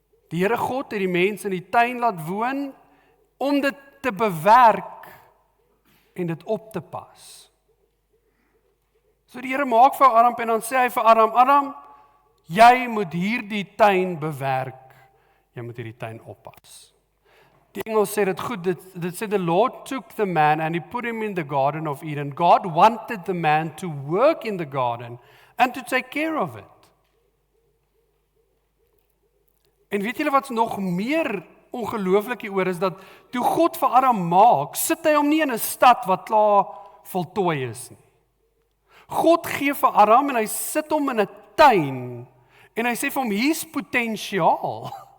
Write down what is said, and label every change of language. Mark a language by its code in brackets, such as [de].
[af] Die Here God het die mens in die tuin laat woon om dit te bewerk en dit op te pas. So die Here maak vir Adam en dan sê hy vir Adam, jy moet hierdie tuin bewerk, jy moet hierdie tuin oppas. Die Engels sê dit goed, dit sê [en] the Lord took the man and he put him in the Garden of Eden. God wanted the man to work in the garden and to take care of it. [af] En weet julle wat nog meer ongelooflik hieroor is, dat toe God vir Adam maak, sit hy hom nie in 'n stad wat klaar voltooi is nie. God gee vir Adam en hy sit hom in 'n tuin en hy sê vir hom, hier's potensiaal.